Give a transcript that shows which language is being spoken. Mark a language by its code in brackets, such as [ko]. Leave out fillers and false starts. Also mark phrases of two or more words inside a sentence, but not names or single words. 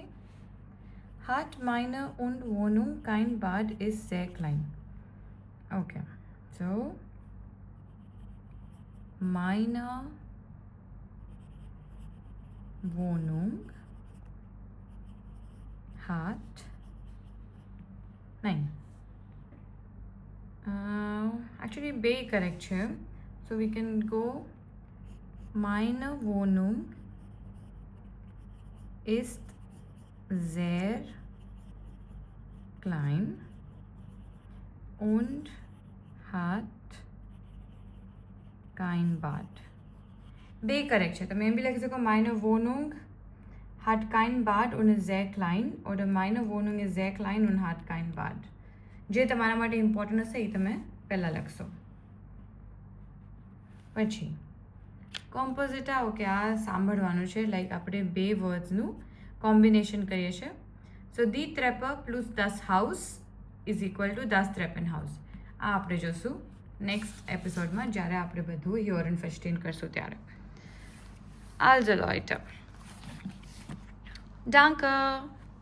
[de] Hat meine und Wohnung kein Bad, ist sehr klein. Okay. So, meine Wohnung hat nein [en] actually be correct here, so we can go [de] meine Wohnung ist sehr klein und hat kein Bad. [gu] બે કરેક્ટ છે. તમે એમ બી લખી શકો [de] meine Wohnung hat kein Bad und ist sehr klein, oder meine Wohnung ist sehr klein und hat kein Bad. [gu] જે તમારા માટે ઇમ્પોર્ટન્ટ હશે એ તમે પહેલાં લખશો. પછી કોમ્પોઝિટા. ઓકે, આ સાંભળવાનું છે. લાઈક આપણે બે [en] words combination [gu] કરીએ છીએ. [en] so the Trepper plus [de] das Haus [en] is equal to [de] das Treppenhaus. [gu] આ આપણે જોશું [en] next episode, [gu] જ્યારે આપણે બધું હિયરન ફેસ્ટિન કરશું ત્યારે. [de] Also Leute, danke.